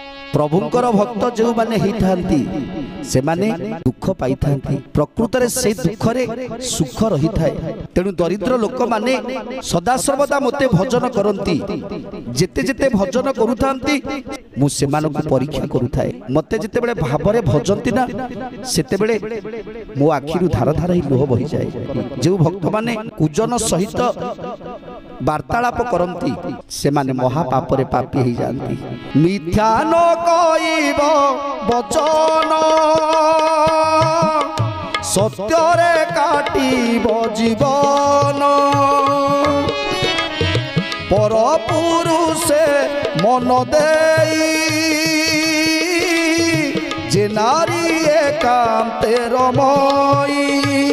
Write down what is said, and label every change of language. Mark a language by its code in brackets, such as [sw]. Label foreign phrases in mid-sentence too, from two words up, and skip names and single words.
[or] ପ୍ରଭୁଙ୍କର ଭକ୍ତ ଯୋ ମାନେ ହି ଥାନ୍ତି ସେ ମାନେ ଦୁଖ ପାଇ ଥାନ୍ତି ପ୍ରକୃତ ରେ ସେ ଦୁଖ ରେ ସୁଖ ରହି ଥାଏ। ତେଣୁ ଦରିଦ୍ର ଲୋକ ମାନେ ସଦା ସର୍ବଦା ମତେ ଭଜନ କରନ୍ତି ଯେତେ ଯେତେ ଭଜନ କରୁଥାନ୍ତି ମୁ ସେମାନଙ୍କୁ ପରୀକ୍ଷା କରୁଥାଏ। ମତେ ଯେତେ ବେଳେ ଭାବରେ ଭଜନ୍ତି ନା ସେତେ ବେଳେ ମୋ ଆଖିରୁ ଧାର ଧାର ହି ଲୋହ ବହି ଯାଏ। ଯୋ ଭକ୍ତ ମାନେ କୁଜନ ସହିତ ବାର୍ତ୍ତାଳାପ କରନ୍ତି ସେ ମାନେ ମହାପାପ ରେ ପାପୀ ହି ଜାନ୍ତି। ମିଥ୍ୟା ନ କଇବ ବଚନ ସତ୍ୟ ରେ କାଟିବ ଜୀବନ ପର ପୁରୁଷେ ମନ ଦେଇ ଯେ ନାରୀ ଏକାନ୍ତେ ରମଇ।